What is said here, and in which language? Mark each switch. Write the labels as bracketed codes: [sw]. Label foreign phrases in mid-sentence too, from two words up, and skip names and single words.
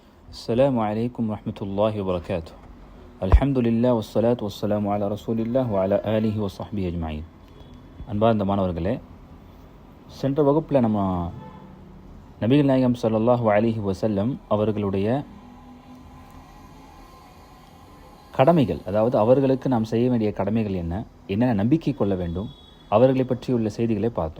[ar] السلام عليكم ورحمة الله وبركاته. الحمد لله والصلاة والسلام على رسول الله وعلى آله وصحبه أجمعين. [ta] அன்பார்ந்த மாணவர்களே, சென்ற வகுப்பில் நம்ம நபிகள் நாயகம் [ar] صلى الله عليه وسلم [ta] அவர்களுடைய கடமைகள், அதாவது அவர்களுக்கு நாம் செய்ய வேண்டிய கடமைகள் என்னென்ன நம்பிக்கை கொள்ள வேண்டும், அவர்களை பற்றியுள்ள செய்திகளை பார்த்தோம்.